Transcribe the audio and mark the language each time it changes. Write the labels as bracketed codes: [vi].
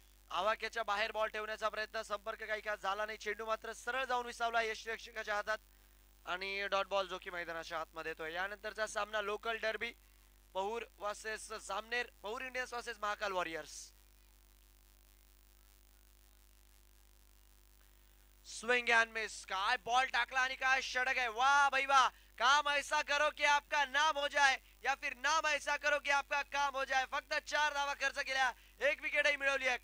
[mr] आवाक्याच्या बाहेर बॉल ठेवण्याचा प्रयत्न, संपर्क काही का झाला नाही. चेंडू मात्र सरळ जाऊन विसावला यष्टीरक्षकाच्या हातात आणि डॉट बॉल जो की मैदानाच्या आतमध्ये येतोय. यानंतरचा सामना लोकल डर्बी पहूर वर्सेस सामनेर. Pahur Indians versus Mahakal warriors. Swing end miss. काय बॉल टाकला आणि काय षटक आहे. वाह भाई वाह. [hi] काम ऐसा करो की आपका नाम हो जाए या फिर नाम ऐसा करो की आपका काम हो जाए. [mr] फक्त 4 धावा खर्च केल्या, एक विकेटही मिळवली आहे.